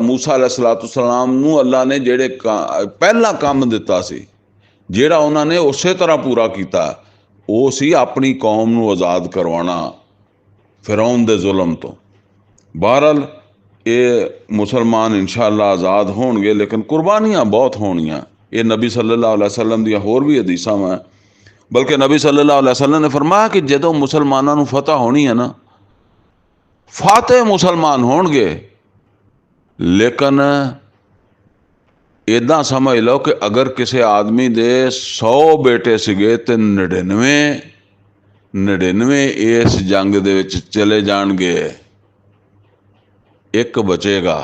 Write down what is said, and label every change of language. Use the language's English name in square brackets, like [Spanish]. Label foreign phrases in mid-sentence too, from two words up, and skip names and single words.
[Punjabi] ਮੂਸਾ अलैहिस्सलाम ਨੂੰ ਅੱਲਾ ਨੇ ਜਿਹੜੇ ਪਹਿਲਾ ਕੰਮ ਦਿੱਤਾ ਸੀ, ਜਿਹੜਾ ਉਹਨਾਂ ਨੇ ਉਸੇ ਤਰ੍ਹਾਂ ਪੂਰਾ ਕੀਤਾ, ਉਹ ਸੀ ਆਪਣੀ ਕੌਮ ਨੂੰ ਆਜ਼ਾਦ ਕਰਵਾਉਣਾ ਫਿਰੌਨ ਦੇ ਜ਼ੁਲਮ ਤੋਂ। ਬਹਰਹਾਲ ਇਹ ਮੁਸਲਮਾਨ [Arabic] إن شاء الله [Punjabi] ਆਜ਼ਾਦ ਹੋਣਗੇ, ਲੇਕਿਨ ਕੁਰਬਾਨੀਆਂ ਬਹੁਤ ਹੋਣੀਆਂ। ਇਹ ਨਬੀ [Arabic] صلى الله عليه وسلم [Punjabi] ਦੀਆਂ ਹੋਰ ਵੀ ਹਦੀਸਾਂ ਵਾ, ਬਲਕਿ ਨਬੀ [Arabic] صلى الله عليه وسلم [Punjabi] ਨੇ ਫਰਮਾਇਆ ਕਿ ਜਦੋਂ ਮੁਸਲਮਾਨਾਂ ਨੂੰ ਫਤਹ ਹੋਣੀ ਹੈ ਨਾ, ਫਾਤਿਹ ਮੁਸਲਮਾਨ ਹੋਣਗੇ, ਲੇਕਿਨ ਇੱਦਾਂ ਸਮਝ ਲਓ ਕਿ ਅਗਰ ਕਿਸੇ ਆਦਮੀ ਦੇ 100 ਬੇਟੇ ਸੀਗੇ ਤੇ 99 ਇਸ ਜੰਗ ਦੇ ਵਿੱਚ ਚਲੇ ਜਾਣਗੇ, ਇੱਕ ਬਚੇਗਾ।